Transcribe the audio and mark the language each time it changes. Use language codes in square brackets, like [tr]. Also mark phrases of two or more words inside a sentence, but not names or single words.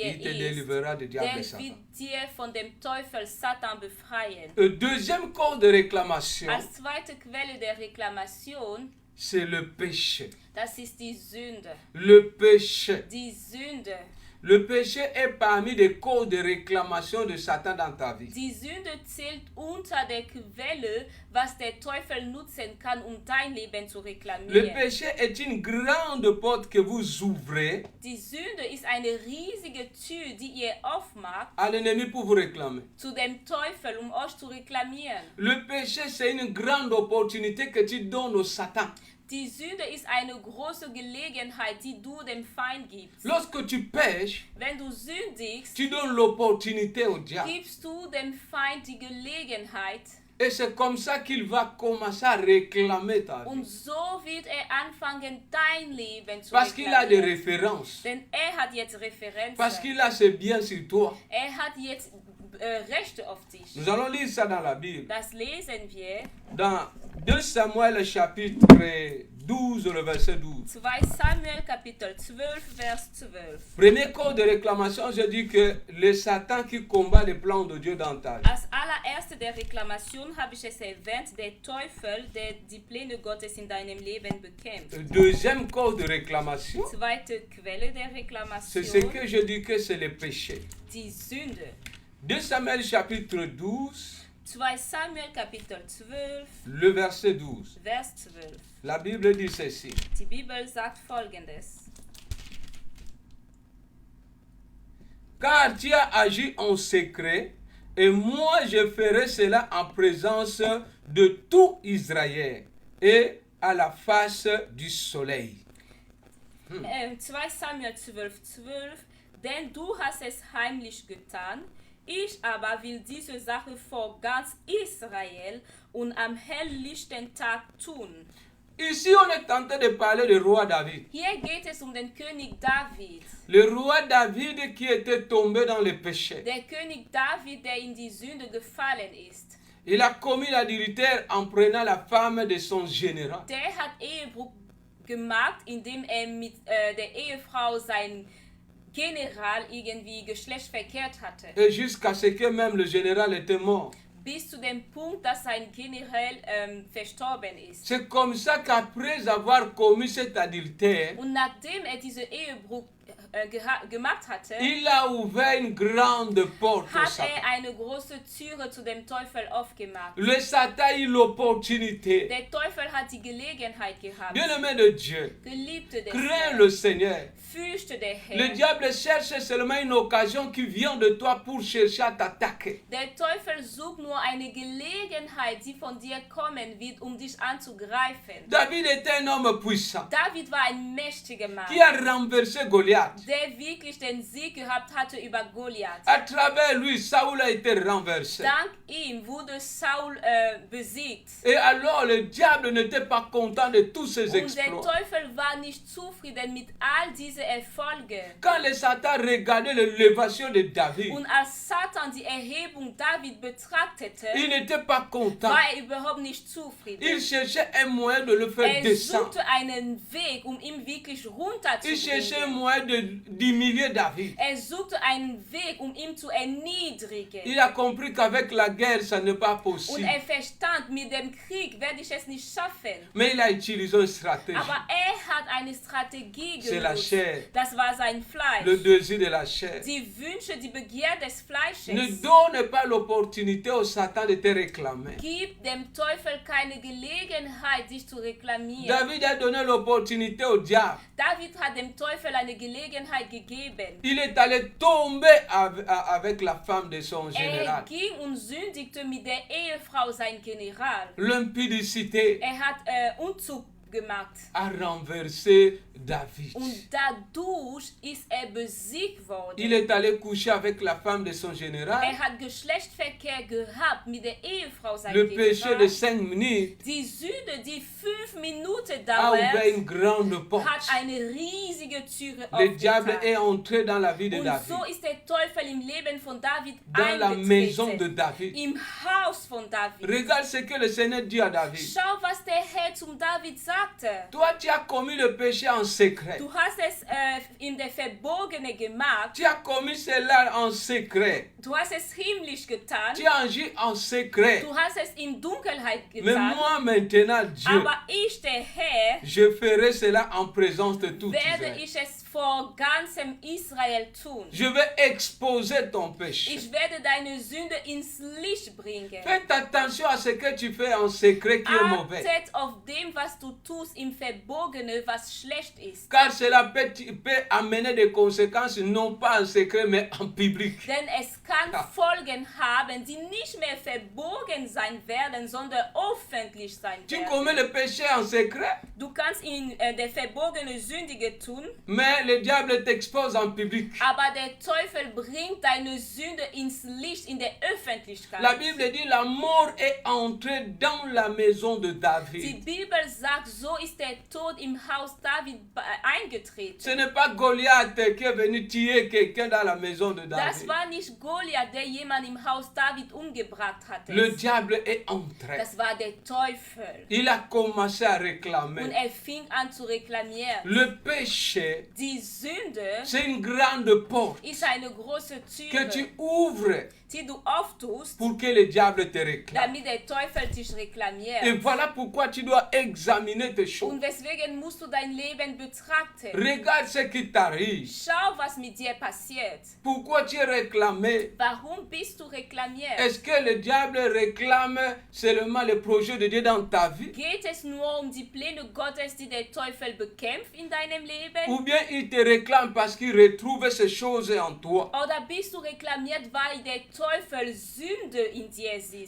[fr] il te [de] ist, [fr] délivrera du diable [de] der [fr] et Satan. [de] wird dir von dem Teufel Satan befreien. [fr] Deuxième cause de réclamation, [de] Als zweite Quelle der Reklamation, [fr] c'est le péché. [de] das ist die Sünde. [fr] Le péché. [de] Die Sünde. [fr] Le péché est parmi les causes de réclamation de Satan dans ta vie. [de] Die Sünde zählt unter der Quelle, was der Teufel nutzen kann, dein Leben zu [fr] Le [de] reklamieren. [fr] péché est une grande porte que vous ouvrez [de] Die Sünde ist eine riesige Tür, die ihr aufmacht [fr] à l'ennemi pour vous réclamer. [de] zu dem Teufel, euch zu reklamieren. [fr] Le péché, c'est une grande opportunité que tu donnes au Satan. [de] Die Sünde ist eine große Gelegenheit, die du dem Feind gibst. [fr] Lorsque tu pêches, [de] Wenn du sündigst, [fr] tu donnes l'opportunité au diable. [de] gibst du dem Feind die Gelegenheit [fr] Et c'est comme ça qu'il va commencer à réclamer ta vie. [de] und so wird anfangen, dein Leben zu [fr] Parce qu'il a des [de] reklamieren. [fr] références. [de] Denn hat jetzt Referenzen. [fr] Parce qu'il a ses biens sur toi. [de] Hat jetzt Rechte auf dich. [fr] Nous allons lire ça dans la Bible. [de] Das lesen wir [fr] Dans 2 Samuel chapitre 12, le verset 12. [de] 2 Samuel Kapitel 12, Vers 12. [fr] Premier cause de réclamation, je dis que le Satan qui combat les plans de Dieu dans ta vie. [de] Als allererste der Reklamation habe ich es erwähnt, der Teufel, der die Pläne Gottes in deinem Leben bekämpft. [fr] Deuxième cause de réclamation, [de] Zweite Quelle der [fr] c'est [de] Reklamation, [fr] ce que je dis que c'est le péché. [de] die Sünde. [fr] 2 Samuel chapitre 12, [de] 2 Samuel Kapitel 12, [fr] le verset 12. [de] Vers 12. [fr] La Bible dit ceci. [de] Die Bibel sagt Folgendes. [fr] Car tu as agi en secret, et moi je ferai cela en présence de tout Israël et à la face du soleil. 2 Samuel 12, 12. [de] Denn du hast es heimlich getan, ich aber will diese Sache vor ganz Israel und am helllichten Tag tun. [fr] Ici, on est en train de parler du roi David. [de] Hier geht es um den König David. [fr] Le roi David qui était tombé dans le péché. [de] Der König David, der in die Sünde gefallen ist. [fr] Il a commis l'adultère en prenant la femme de son général. [de] Der hat Ehebruch gemacht, indem mit der Ehefrau sein General irgendwie Geschlechtsverkehrt hatte. [fr] Et jusqu'à ce que même le général était mort. [de] Bis zu dem Punkt, dass sein General verstorben ist. [fr] C'est comme ça qu'après avoir commis cet adultère, [de] Und nachdem diesen Ehebruch gemacht hatte, [fr] il a ouvert une grande porte au [de] hat [fr] Satan. [de] eine große Türe zu dem Teufel aufgemacht. [fr] Le Satan a eu l'opportunité. [de] Der Teufel hat die Gelegenheit gehabt. [fr] Bien-aimé de Dieu, [de] Geliebte des [fr] crains [de] Herrn, [fr] le Seigneur. [de] fürchte der [fr] Le [de] Herr. [fr] diable cherche seulement une occasion qui vient de toi pour chercher à t'attaquer. [de] Der Teufel sucht nur eine Gelegenheit, die von dir kommen wird, um dich anzugreifen. [fr] David était un homme puissant [de] David war ein mächtiger Mann, [fr] qui a renversé Goliath. [de] der wirklich den Sieg gehabt hatte über Goliath. [fr] À travers lui, Saoul a été renversé. [de] Dank ihm wurde Saul besiegt. [fr] Et alors le diable n'était pas content de tous ses [de] Und der [fr] exploits. [de] Teufel war nicht zufrieden mit all diesen Erfolgen. [fr] Quand le Satan regardait l'élévation de David, [de] Und als Satan die Erhebung David betrachtete, [fr] il n'était pas content. [de] war er überhaupt nicht zufrieden. [fr] Il cherchait un moyen de le faire [de] Er [fr] descendre. [de] suchte einen Weg, um ihn wirklich [fr] Il cherchait un [de] runterzubringen. [fr] moyen d'humilier David. [de] Er suchte einen Weg, um ihn zu erniedrigen. [fr] Il a compris qu'avec la guerre, ça n'est pas [de] Und [fr] possible. [de] er verstand, mit dem Krieg werde ich es nicht schaffen. [fr] Mais il a utilisé une stratégie. [de] Aber er hat eine Strategie [fr] C'est la [de] genutzt. [fr] chair, [de] Das war sein [fr] le [de] Fleisch. [fr] désir de la chair. [de] Die Wünsche, die Begier des Fleisches. [fr] Ne donne pas l'opportunité au Satan de te réclamer. [de] Gib dem Teufel keine Gelegenheit, dich zu reklamieren. [fr] David a donné l'opportunité au diable. [de] David hat dem Teufel eine Gelegenheit gegeben. [fr] Il est allé tomber avec la femme de son général. [de] Ging und sündigte mit der Ehefrau sein General. [fr] L'impudicité [de] Hat Unzug gemacht. [fr] a renversé David. [de] Und dadurch ist besiegt worden. [fr] Il est allé coucher avec la femme de son général. [de] Hat Geschlechtsverkehr gehabt mit der Ehefrau seines [fr] Le péché de 5 minutes [de] Die Sünde, die 5 Minuten [fr] a ouvert [de] dauert, [fr] une grande porte. [de] hat eine riesige Türe [fr] Le diable [de] aufgetan. [fr] est entré dans la vie de [de] Und [fr] David, [de] so ist der Teufel im Leben von David [fr] dans la maison de [de] eingetreten. [fr] David. [de] Im Haus von David. [fr] Regarde ce que le Seigneur dit à David. [de] Schau, was der Herr zum David sagte. [fr] Toi, tu as commis le péché en secret. [de] Du hast es in der Verborgene gemacht. [fr] Tu as commis cela en secret. [de] Du hast es heimlich getan. [fr] Tu as agi en secret. [de] Du hast es in Dunkelheit [fr] Mais [de] getan. [fr] moi maintenant, Dieu, [de] Aber ich, der Herr, [fr] je ferai cela en présence de tout [de] werde [fr] Israël. [de] ich es vor ganzem Israel tun. [fr] Je vais exposer ton péché. [de] Ich werde deine Sünde ins Licht bringen. [fr] Faites attention à ce que tu fais en secret qui est mauvais. [de] Achtet auf dem, was du tust im Verborgenen, was schlecht ist. [fr] Car cela peut amener des conséquences non pas en secret mais en public. [de] Denn es kann Folgen haben, die nicht mehr verborgen sein werden, sondern öffentlich sein [fr] Tu [de] werden. [fr] commets le péché en secret, [de] Du kannst in der verborgenen Sündige tun, [fr] mais le diable t'expose en public. [de] Aber der Teufel bringt deine Sünde ins Licht, in der Öffentlichkeit. [fr] La Bible dit la mort est entrée dans la maison de [de] Die [fr] David. [de] Bibel sagt, so ist der Tod im Haus David eingetreten. [fr] Ce n'est pas Goliath qui est venu tuer quelqu'un dans la maison de [de] Das [fr] David. [de] war nicht Goliath, der jemand im Haus David umgebracht hatte. [fr] Le diable est entré. [de] Das war der Teufel. [fr] Il a commencé à [de] Und [fr] réclamer. [de] fing an zu reklamieren. [fr] Le péché, [de] Die Sünde [fr] c'est une grande porte [de] ist eine große [fr] que tu [de] Türe, [fr] ouvres [de] die du auftust, [fr] pour que le diable te réclame. [de] damit der Teufel dich [fr] Et [de] reklamiert. [fr] voilà pourquoi tu dois examiner tes choses. [de] Und deswegen musst du dein Leben betrachten. [fr] Regarde ce qui t'arrive. [de] Schau, was mit dir passiert. [fr] Pourquoi tu es réclamé? [de] Warum bist du reklamiert? [fr] Est-ce que le diable réclame seulement les projets de Dieu dans ta vie? [de] Geht es nur um die Pläne Gottes, die der Teufel bekämpft in deinem Leben? [fr] Ou bien il te réclame parce qu'il retrouve ces choses en toi? [de] Oder bist du reklamiert, weil der Teufel Sünde in dir sieht?